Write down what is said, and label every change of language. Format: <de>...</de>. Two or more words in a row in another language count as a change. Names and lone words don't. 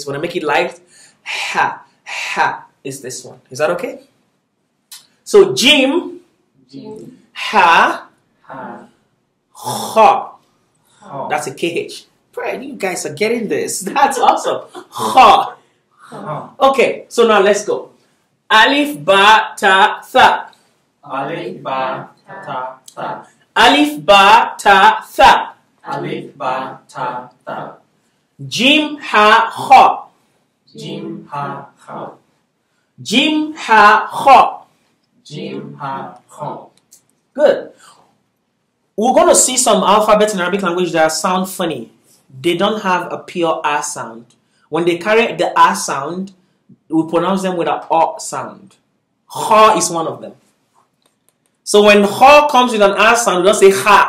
<en>When I make it light, ha. Ha is this one. Is that okay? So Jim. Jim. Ha. Ha. Ha. Ha. That's a KH. Pray, you guys are getting this. That's awesome. Ha. Ha. Okay, so now let's go.</en> <ar>ألف، باء، تاء، ثاء. ألف. باء. تاء. ثاء. ألف، باء، تاء، ثاء. ألف. باء. تاء. Tha. جيم، حاء، خاء. جيم. حاء. خاء. جيم، حاء، خاء. جيم. حاء. خاء.</ar> <en>Good. We're going to see some alphabets in Arabic language that sound funny. They don't have a pure R sound. When they carry the R sound, we pronounce them with an O sound. Ha is one of them. So when ha comes with an R sound, we don't say ha.</en>